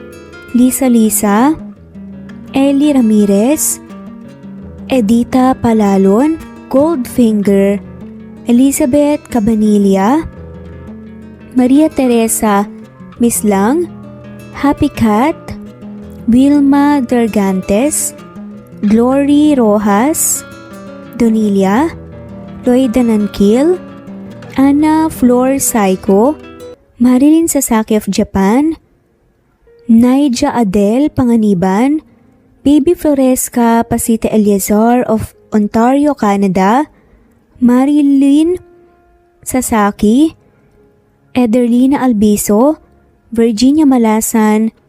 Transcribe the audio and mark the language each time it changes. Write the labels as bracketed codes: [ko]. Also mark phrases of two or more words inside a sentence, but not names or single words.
[en] Lisa, Ellie Ramirez, Edita Palalon, Goldfinger, Elizabeth Cabanilla, Maria Teresa Mislang, Happy Cat, Wilma Dargantes, Glory Rojas, Donilia, Lloyda Nankil, Ana Flor Saiko, Marilyn Sasaki of Japan, Naija Adele Panganiban, Baby Floresca Pasita Eliazar of Ontario, Canada, Marilyn Sasaki, Ederlina Albiso, Virginia Malasan,